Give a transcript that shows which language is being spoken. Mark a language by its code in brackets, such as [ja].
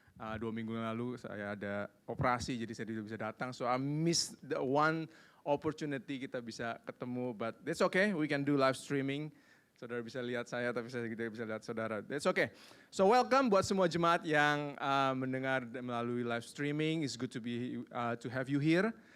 [id] 2 minggu lalu saya ada operasi, jadi saya tidak bisa datang. [en] So I miss the one opportunity [id] kita bisa ketemu, [en] but that's okay. We can do live streaming. [id] Saudara bisa lihat saya, tapi saya tidak bisa lihat saudara. [en] That's okay. So welcome [id] buat semua jemaat yang mendengar melalui [en] live streaming. It's good to have you here.